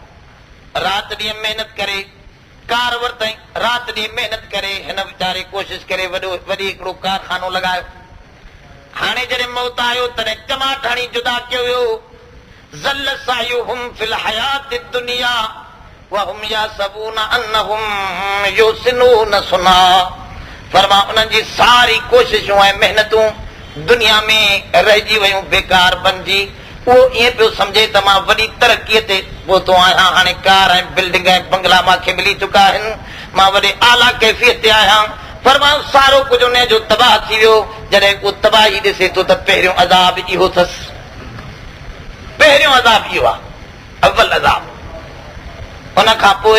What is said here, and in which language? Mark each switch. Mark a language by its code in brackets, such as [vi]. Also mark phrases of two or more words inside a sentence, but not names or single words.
[sd] राति ॾींहुं महिनत करे कार वरितई राति ॾींहुं महिनत करे हिन वीचारे कोशिशि करे वॾी हिकिड़ो कारखानो लॻायो हाणे जॾहिं मौत आयो तॾहिं टमाट हणी जुदा कयो वियो [ar] ضل سعيهم في الحياة الدنيا وهم يحسبون أنهم يحسنون صنعا [sd] फरमा उन्हनि जी सारी कोशिशूं ऐं महिनतूं दुनिया में रहिजी वयूं बेकार बणिजी उहो ईअं पियो सम्झे त मां वॾी तरक़ीअ ते पहुतो आहियां हाणे कार ऐं बिल्डिंग ऐं बंगला मूंखे मिली चुका आहिनि मां वॾे आला कैफ़ियत ते आहियां फरमा सारो कुझु उन जो तबाह थी वियो जॾहिं उहो तबाही ॾिसे थो त पहिरियों अज़ाब इहो अथसि पहिरियों अज़ाब इहो आहे अव्वल अज़ाब उन खां